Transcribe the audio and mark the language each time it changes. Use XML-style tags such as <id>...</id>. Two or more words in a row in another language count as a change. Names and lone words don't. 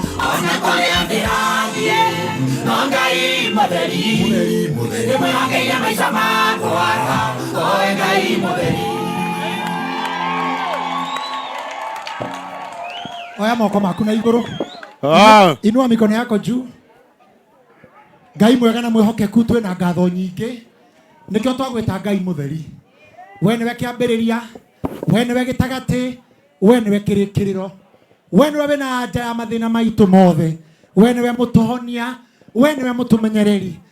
<ki>Ona kũrĩa ndĩrathiĩ, no Ngai mũtheri. Ndĩmwĩhokeire maica makwa, owe Ngai mũtheri. Oya moko maku na igũrũ.</ki> <sw>Ah. Inua mikono yako juu.</sw> <ki>Ngai mwega na mwĩhokeku, twĩ na ngatho nyingĩ. Nĩkĩo twagwĩta Ngai mũtheri. We nĩwe kĩambĩrĩria, we nĩwe gĩtagatĩ, we nĩwe kĩrĩkĩrĩro. We nĩwe wĩna anja ya mathĩna maitũ mothe. We nĩwe mũtũhonia, we nĩwe mũtũmenyereri.</ki>